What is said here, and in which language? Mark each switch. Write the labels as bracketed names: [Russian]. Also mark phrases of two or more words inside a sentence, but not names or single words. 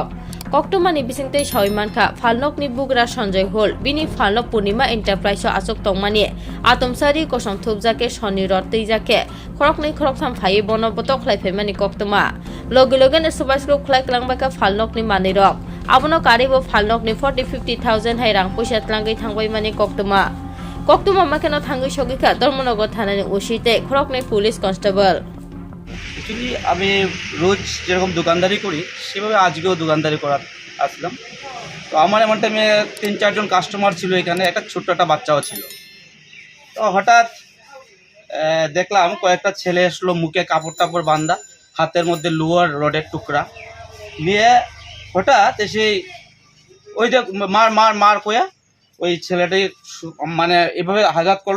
[Kok Borok] Koktwma ni bisingtei sawimankha falnokni bugra Sanjay hol bini falnok Purnima enterprise asok tongmani atomsari kosom thubjake soni rot teijake Khoroknwi khoroksam phai bono botok khlaifemani Koktwma loge loge ne subasko khlai klangbaka falnokni manirok abono karibo falnokni 40-50,000 hai rang poisa tlangai thangbai mani Koktwma Koktwma makeno thangai sogika Dharmanagar thanani usite Khoroknwi [English] police constable [Bangla] অ্যাকচুয়ালি আমি রোজ যেরকম দোকানদারি করি সেভাবে আজকেও দোকানদারি করার আসলাম। তো আমার এমন টাইমে 3-4 জন কাস্টমার ছিল, এখানে একটা ছোট্ট একটা বাচ্চাও ছিল। তো হঠাৎ দেখলাম কয়েকটা ছেলে আসলো, মুখে কাপড় টাপড় বাঁধা, হাতের মধ্যে লোহার রডের টুকরা নিয়ে হঠাৎ এসে ওই যে মার মার মার কয়া ওই ছেলেটাই মানে এভাবে আঘাত করলো।